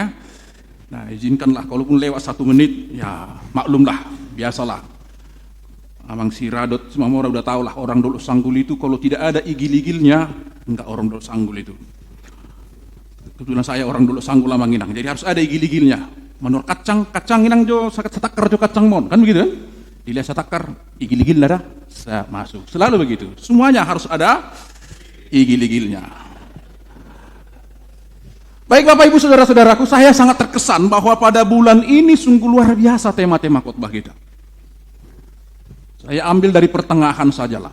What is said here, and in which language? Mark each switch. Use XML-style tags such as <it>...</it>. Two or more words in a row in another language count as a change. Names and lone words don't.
<id>Nah izinkanlah, kalaupun lewat 1 menit, ya maklumlah, biasalah. Abang si Radot semua orang udah tahu lah, orang Dolok Sanggul itu kalau tidak ada igil-igilnya, enggak orang Dolok Sanggul itu. Kebetulan saya orang Dolok Sanggul Abang Inang, jadi harus ada igil-igilnya. Menurut kacang inang jo satakar jo kacang mon, kan begitu kan? Dilihat satakar, igil-igil ada, saya masuk. Selalu begitu, semuanya harus ada igil-igilnya. Baik Bapak Ibu saudara-saudaraku, saya sangat terkesan bahwa pada bulan ini sungguh luar biasa tema-tema khotbah kita. Saya ambil dari pertengahan sajalah.</id>